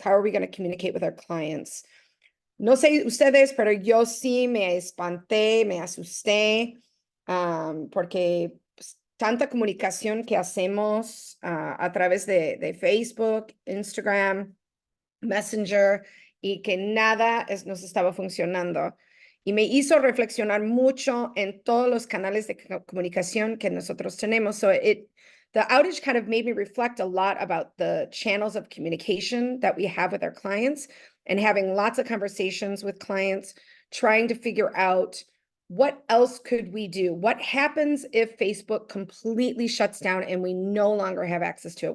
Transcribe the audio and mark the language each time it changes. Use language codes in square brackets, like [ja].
[en] How are we going to communicate with our clients? [es] No sé ustedes, pero yo sí me espanté, me asusté, porque pues, tanta comunicación que hacemos a través de Facebook, Instagram, Messenger, y que nada nos estaba funcionando. Y me hizo reflexionar mucho en todos los canales de comunicación que nosotros tenemos. [en] So the outage kind of made me reflect a lot about the channels of communication that we have with our clients and having lots of conversations with clients, trying to figure out what else could we do? What happens if Facebook completely shuts down and we no longer have access to it?